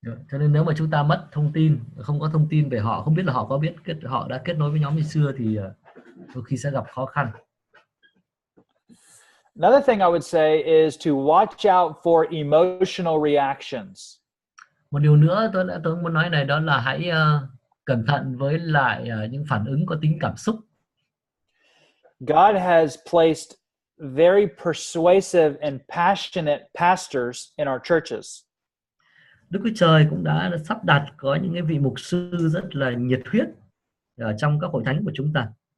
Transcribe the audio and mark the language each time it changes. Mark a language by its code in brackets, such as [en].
[vi] Cho nên nếu mà chúng ta mất thông tin, không có thông tin về họ, không biết là họ có biết họ đã kết nối với nhóm như xưa thì đôi khi sẽ gặp khó khăn. [en] Another thing I would say is to watch out for emotional reactions. [vi] Một điều nữa tôi muốn nói này, đó là hãy cẩn thận với lại những phản ứng có tính cảm xúc. [en] God has placed very persuasive and passionate pastors in our churches. [vi] Đức Chúa Trời cũng đã sắp đặt có những cái vị mục sư rất là nhiệt huyết ở trong các hội thánh của chúng ta.